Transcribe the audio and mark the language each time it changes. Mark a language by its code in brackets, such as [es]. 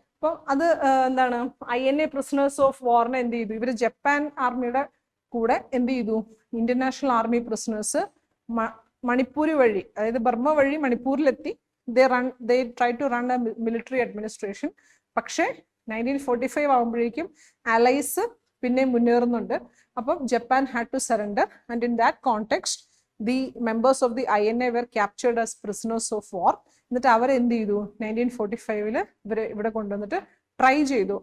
[ml] അപ്പൊ അത് എന്താണ്, INA പ്രിസണേഴ്സ് ഓഫ് വാറിനെ എന്ത് ചെയ്തു, ഇവര് ജപ്പാൻ ആർമിയുടെ കൂടെ എന്ത് ചെയ്തു, ഇന്റർനാഷണൽ ആർമി പ്രിസണേഴ്സ് മണിപ്പൂർ വഴി, അതായത് ബർമ്മ വഴി മണിപ്പൂരിലെത്തി. [en] they try to run a military administration. [ml] പക്ഷേ 1945 ആകുമ്പോഴേക്കും അലൈസ് പിന്നെ മുന്നേറുന്നുണ്ട്. [en] അപ്പം Japan had to surrender and in that context the members of the INA were captured as prisoners of war. [ml] എന്നിട്ട് അവർ എന്ത് ചെയ്തു, 1945 ഇവിടെ കൊണ്ടുവന്നിട്ട് ട്രൈ ചെയ്തു.